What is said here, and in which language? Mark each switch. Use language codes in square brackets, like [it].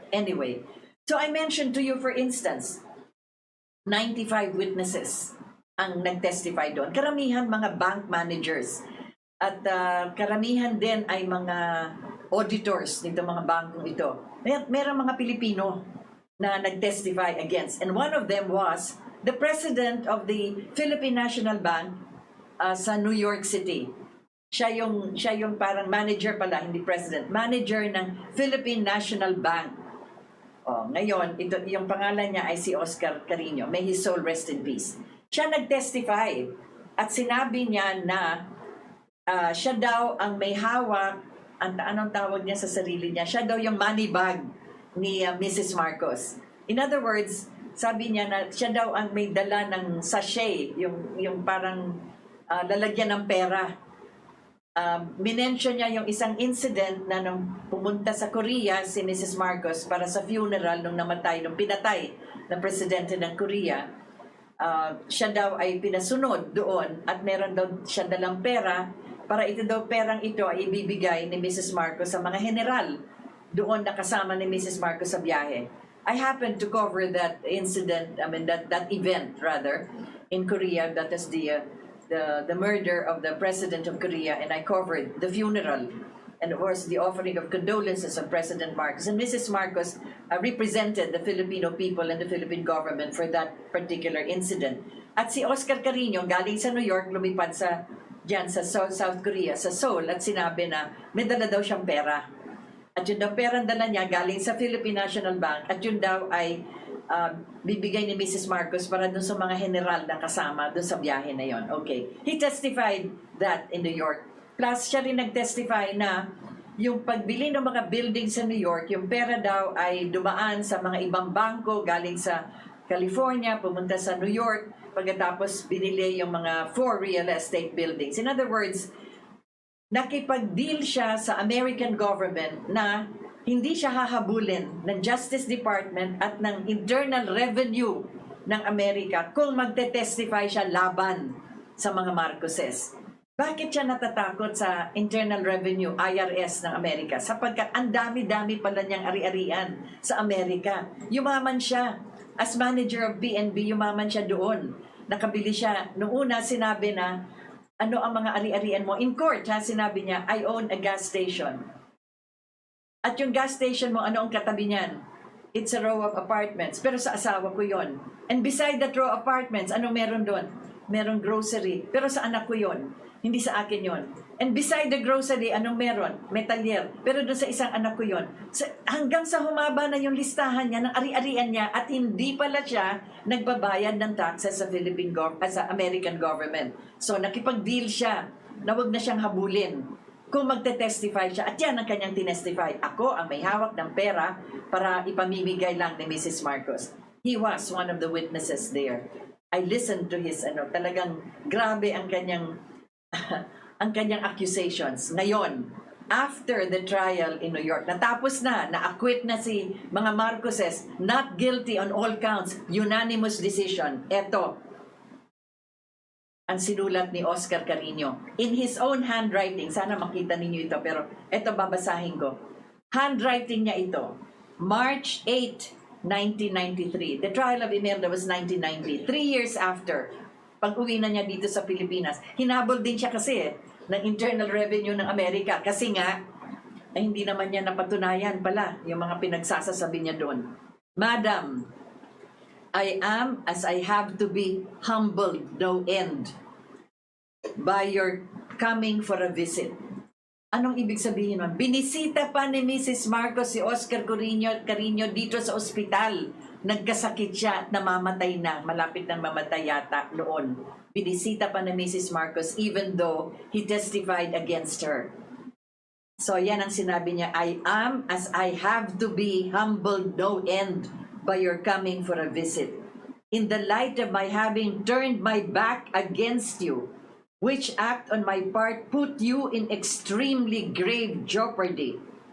[en] Anyway, so I mentioned to you for instance, 95 witnesses [tl] ang nag-testify doon. Karamihan mga bank managers. At karamihan din ay mga auditors nito mga bangkong ito. Meron mga Pilipino na nag-testify against. [en] And one of them was the president of the Philippine National Bank [tl] sa New York City. Siya yung parang manager pala, hindi president. Manager ng Philippine National Bank. Ngayon, yung pangalan niya ay si Oscar Carino. [en] May his soul rest in peace. [tl] Siya nag-testify at sinabi niya na siya daw ang may hawak, anong tawag niya sa sarili niya? Siya daw yung money bag ni Mrs. Marcos. [en] In other words, [tl] sabi niya na siya daw ang may dala ng sachet, yung parang lalagyan ng pera. Minention niya yung isang incident na nung pumunta sa Korea si Mrs. Marcos para sa funeral nung pinatay na presidente ng Korea. Siya daw ay pinasunod doon at meron daw siya dalang pera para ito daw perang ito ay ibibigay ni Mrs. Marcos sa mga general doon na kasama ni Mrs. Marcos sa biyahe. [en] I happened to cover that incident, that event rather, in Korea. That is the murder of the president of Korea, and I covered the funeral and of course the offering of condolences of President Marcos. And Mrs. Marcos represented the Filipino people and the Philippine government for that particular incident. [tl] At si Oscar Carino, galing sa New York, lumipad diyan sa South Korea, sa Seoul, at sinabi na may dala daw siyang pera. At yun daw perang dala niya galing sa Philippine National Bank, at yun daw ay bibigay ni Mrs. Marcos para dun sa mga general na kasama dun sa biyahe na yon. Okay. [en] He testified that in New York. [tl] Plus, siya rin nag-testify na yung pagbili ng mga building sa New York, yung pera daw ay dumaan sa mga ibang bangko galing sa California, pumunta sa New York, pagkatapos binili yung mga 4 real estate buildings. [en] In other words, [tl] nakipag-deal siya sa American government na hindi siya hahabulin ng Justice Department at ng Internal Revenue ng Amerika kung magte-testify siya laban sa mga Marcoses. Bakit siya natatakot sa Internal Revenue, IRS ng Amerika? Sapagkat ang dami-dami pala niyang ari-arian sa Amerika. Yumaman siya. [en] As manager of PNB, [tl] yumaman siya doon. Nakabili siya. Noong una, sinabi na, ano ang mga ari-arian mo? [en] In court, [tl] sinabi niya, [en] I own a gas station. [tl] At yung gas station mo, ano ang katabi niyan? [en] It's a row of apartments. [tl] Pero sa asawa ko yon. [en] And beside that row of apartments, [tl] ano meron doon? Meron grocery. Pero sa anak ko yon. Hindi sa akin yon. [en] And beside the grocery, [tl] anong meron? Metallier. Pero doon sa isang anak ko yon. Hanggang sa humaba na yung listahan niya ng ari-arian niya at hindi pala siya nagbabayad ng taxes sa sa American government. So nakipag-deal siya na wag na siyang habulin kung magte-testify siya. At yan ang kanyang tinestify. Ako ang may hawak ng pera para ipamimigay lang ni Mrs. Marcos. [en] He was one of the witnesses there. I listened to his, [tl] talagang grabe ang kanyang ang kanyang accusations. Ngayon, after the trial in New York, natapos na-acquit na si mga Marcoses, [en] not guilty on all counts, unanimous decision. [tl] Eto, ang sinulat ni Oscar Carino. [en] In his own handwriting, [tl] sana makita ninyo ito, pero eto babasahin ko. Handwriting niya ito. March 8, 1993. [en] The trial of Imelda was 1990. 3 years after, [tl] pag-uwi na niya dito sa Pilipinas, hinabol din siya kasi ng Internal Revenue ng Amerika. Kasi nga, ay hindi naman niya napatunayan pala yung mga pinagsasasabi niya doon. [en] Madam, I am as I have to be humbled no end by your coming for a visit. [tl] Anong ibig sabihin nun? Binisita pa ni Mrs. Marcos si Oscar Carino dito sa ospital. Nagkasakit siya at namamatay na. Malapit nang mamatay yata noon. Binisita pa ni Mrs. [en] Marcos even though he testified against her. [tl] So yan ang sinabi niya, [en] I am as I have to be humbled no end by your coming for a visit. In the light of my having turned my back against you, which act on my part put you in extremely grave jeopardy.